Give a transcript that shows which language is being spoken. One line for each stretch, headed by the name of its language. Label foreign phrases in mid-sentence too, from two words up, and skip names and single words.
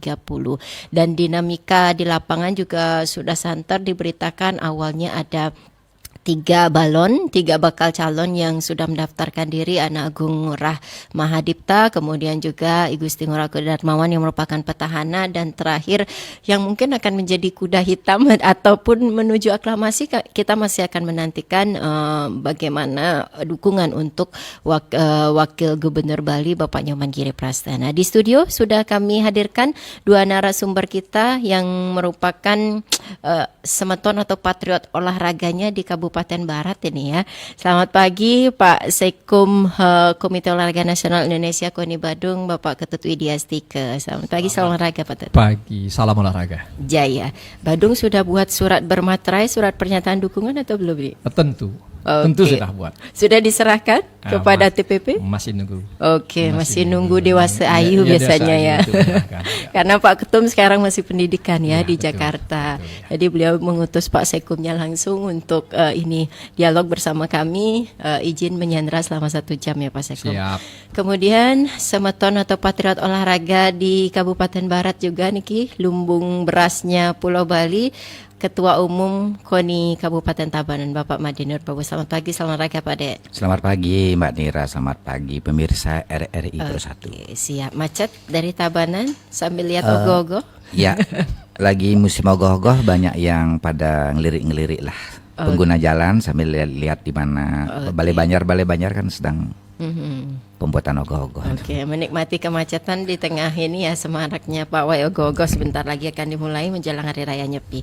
Indonesian: Dan dinamika di lapangan juga sudah santer diberitakan awalnya ada 3 bakal calon yang sudah mendaftarkan diri, Ana Agung Ngurah Mahadipta, kemudian juga I Gusti Ngurah Oke Darmawan yang merupakan petahana, dan terakhir yang mungkin akan menjadi kuda hitam ataupun menuju aklamasi, kita masih akan menantikan bagaimana dukungan untuk Wakil Gubernur Bali Bapak Nyoman Giripraste. Nah, di studio sudah kami hadirkan dua narasumber kita yang merupakan semeton atau patriot olahraganya di Kabupaten Barat ini ya. Selamat pagi Pak Sekum Komite Olahraga Nasional Indonesia KONI Badung, Bapak Ketut Widiastike. Selamat pagi, salam olahraga Pak Ketut. Pagi, salam olahraga. Jaya. Badung sudah buat surat bermaterai, surat pernyataan dukungan atau belum nih? Tentu. Okay. Tentu sudah buat. Sudah diserahkan kepada TPP? Masih nunggu. Oke, masih nunggu Dewasa Ayu biasanya ya. Karena Pak Ketum sekarang masih pendidikan ya di betul, Jakarta. Betul, ya. Jadi beliau mengutus Pak Sekumnya langsung untuk ini dialog bersama kami. Izin menyandra selama 1 jam ya Pak Sekum. Siap. Kemudian semeton atau patriot olahraga di Kabupaten Barat juga niki, lumbung berasnya Pulau Bali. Ketua Umum KONI Kabupaten Tabanan Bapak Madinur Prabowo. Selamat pagi, selamat olahraga Pak De. Selamat pagi Mbak Nira, selamat pagi pemirsa RRI Pro 1. Siap, macet dari Tabanan sambil lihat ogoh-ogoh. Ya, lagi musim ogoh-ogoh, banyak yang pada ngelirik-ngelirik lah pengguna jalan sambil lihat di mana Balai Banjar kan sedang pembuatan ogoh-ogoh. Oke, menikmati kemacetan di tengah ini ya, semaraknya pawai ogoh-ogoh sebentar lagi akan dimulai menjelang Hari Raya Nyepi.